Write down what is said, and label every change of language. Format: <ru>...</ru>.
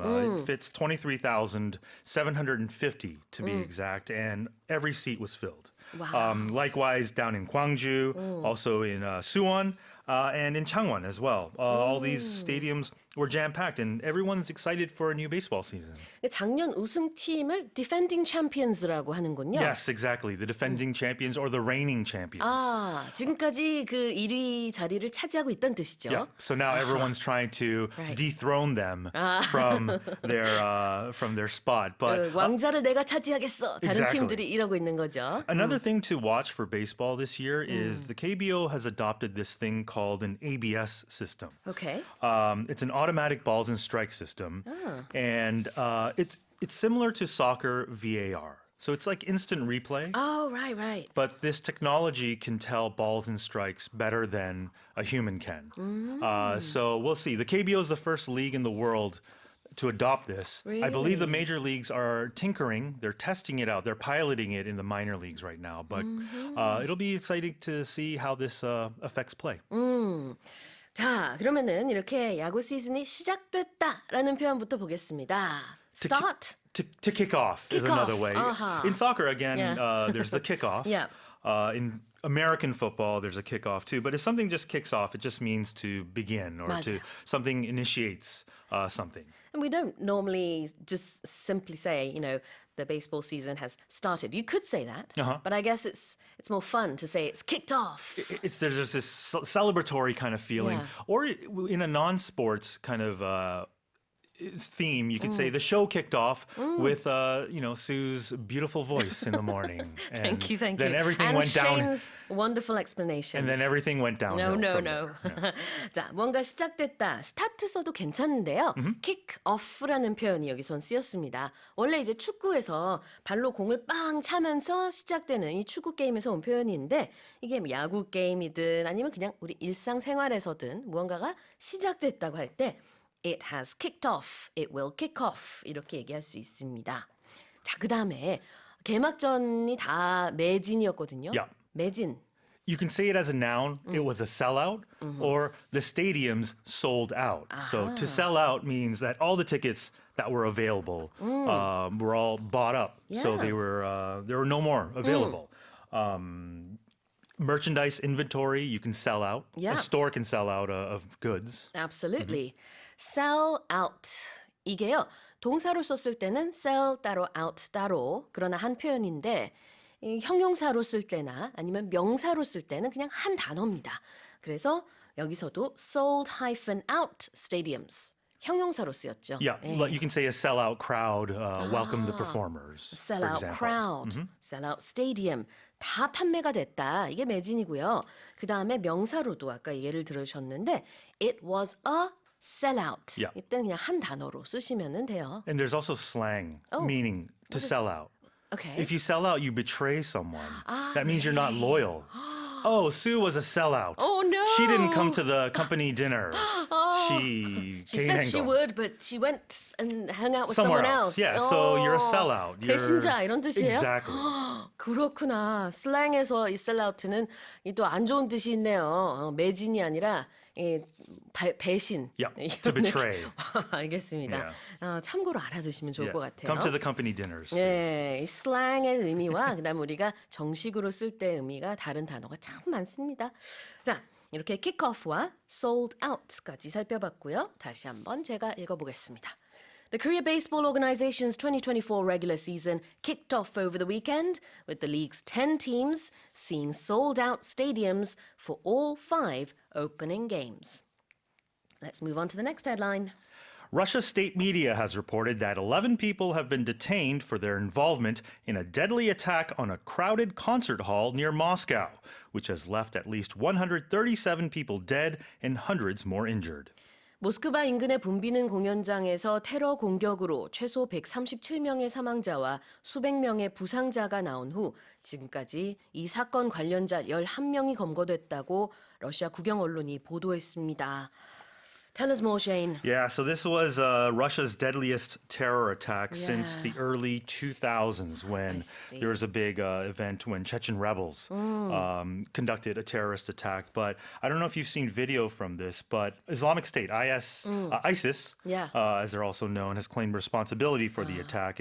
<en>It fits 23,750 to be exact, and every seat was filled. Wow. Likewise, down in Gwangju, also in Suwon, and in Changwon as well. All these stadiums were jam-packed, and everyone's excited for a new baseball season.</en> <ko>작년 우승팀을</ko> <en>defending champions</en> <ko>라고 하는군요.</ko> <en>Yes, exactly. The defending champions or the reigning champions.</en> <ko>아, 지금까지 그 1위 자리를 차지하고 있다는 뜻이죠.</ko> <en>Yeah. So now everyone's trying to Right. dethrone them from their spot. But</en> <ko>왕자를 내가 차지하겠어. 다른</ko> <en>Exactly.</en> <ko>팀들이 이러고 있는 거죠.</ko> <en>another thing to watch for baseball this year is the KBO has adopted this thing called an ABS system. Okay. It's an automatic balls and strike system, and it's similar to soccer VAR. So it's like instant replay. Oh, right. But this technology can tell balls and strikes better than a human can. So we'll see. The KBO is the first league in the world to adopt this. I believe the Really? major leagues are tinkering. They're testing it out. They're piloting it in the minor leagues right now. But it'll be exciting to see how this affects play.</en> <ko>자, 그러면은 이렇게 야구 시즌이 시작됐다라는 표현부터 보겠습니다.</ko> <en>Start. To kick off is Kick another off. way. Uh-huh. In soccer, again, Yeah. there's the kickoff. Yeah. In American football, there's a kickoff too. But if something just kicks off, it just means to begin or</en> <ko>맞아요.</ko> <en>something initiates something. And we don't normally just simply say, the baseball season has started. You could say that, but I guess it's more fun to say it's kicked off. There's this celebratory kind of feeling. Yeah. Or in a non-sports kind of theme, you could say the show kicked off with Sue's beautiful voice in the morning. And Thank you. Then everything and went down. Shane's wonderful explanations. And then everything went downhill. No. from there. Yeah.</en> <ko>자, 뭔가 시작됐다. 스타트 써도 괜찮은데요. kick off라는 표현이 여기선 쓰였습니다. 원래 이제 축구에서 발로 공을 빵 차면서 시작되는 이 축구 게임에서 온 표현인데 이게 뭐 야구 게임이든 아니면 그냥 우리 일상생활에서든 무언가가 시작됐다고 할 때</ko> <en>It has kicked off. It will kick off.</en> <ko>이렇게 얘기할 수 있습니다. 자, 그다음에 개막전이 다 매진이었거든요.</ko> <en>Yeah.</en> <ko>매진.</ko> <en>You can say it as a noun, it was a sellout, or the stadiums sold out. So to sell out means that all the tickets that were available were all bought up. So Yeah. there were no more available. Merchandise inventory, you can sell out. Yeah. A store can sell out of goods. Absolutely. Sell out.</en> <ko>이게요. 동사로 썼을 때는 sell 따로 out 따로 그러나 한 표현인데 이 형용사로 쓸 때나 아니면 명사로 쓸 때는 그냥 한 단어입니다. 그래서 여기서도</ko> <en>sold-out stadiums.</en> <ko>형용사로 쓰였죠.</ko> <en>Yeah,</en> <ko>예.</ko> <en>you can say a sellout crowd welcomed the performers. for Sell-out example. crowd, sell-out stadium</en> <ko>다 판매가 됐다. 이게 매진이고요. 그 다음에 명사로도 아까 예를 들으셨는데</ko> <en>it was a sellout. Yeah.</en> <ko>이때는 그냥 한 단어로 쓰시면 돼요.</ko> <en>And there's also slang meaning to sell out. Okay. If you sell out, you betray someone. That means you're not loyal. Oh, Sue was a sellout. Oh, no. She didn't come to the company dinner. She She came said and she go. would, but she went and hung out with Somewhere someone else. else. Yeah, so you're a sellout. You're...</en> <ko>배신자 이런 뜻이에요?</ko> <en>Exactly.</en> <ko>그렇구나. 슬랭에서 이 셀아웃는 또 안 좋은 뜻이 있네요. 매진이 아니라 배신.</ko> <en>Yeah, to betray.</en> <ko>알겠습니다. 참고로 알아두시면 좋을 것 같아요.</ko> <en>Come to the company dinners.</en> <ko>네, 이 슬랭의 의미와 그다음 우리가 정식으로 쓸 때 의미가 다른 단어가 참 많습니다. 자, 이렇게 킥오프와 sold out까지 살펴봤고요. 다시 한번 제가 읽어보겠습니다.</ko> <en>The Korea Baseball Organization's 2024 regular season kicked off over the weekend with the league's 10 teams seeing sold-out stadiums for all 5 opening games. Let's move on to the next headline. Russia's state media has reported that 11 people have been detained for their involvement in a deadly attack on a crowded concert hall near Moscow, which has left at least 137 people dead and hundreds more injured.</en> <ko>모스크바 인근의 붐비는 공연장에서 테러 공격으로 최소 137명의 사망자와 수백 명의 부상자가 나온 후 지금까지 이 사건 관련자 11명이 검거됐다고 러시아 국영 언론이 보도했습니다.</ko> <en>Tell us more, Shane. Yeah, so this was Russia's deadliest terror attack since the early 2000s when there was a big event when Chechen rebels conducted a terrorist attack. But I don't know if you've seen video from this, but Islamic State, ISIS, as they're also known, has claimed responsibility for the attack.</en>